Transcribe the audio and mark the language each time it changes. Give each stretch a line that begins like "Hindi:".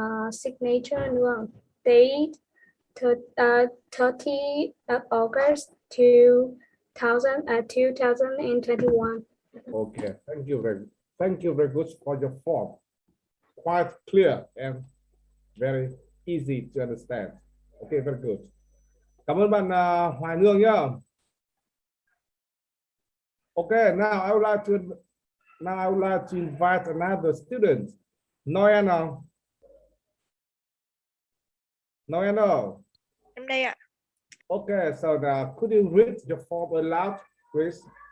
English: Signature nuance, date 30 August 2021. Okay. Thank you very much for your form. Quite clear and very easy to understand. Okay, very good.
Vietnamese: Cảm ơn bạn Hoài Nương nhá.
English: Okay, now I would like to invite another student. Noena. Noena.
Vietnamese: Em đây ạ.
English: Okay, so now could you read your form aloud, please?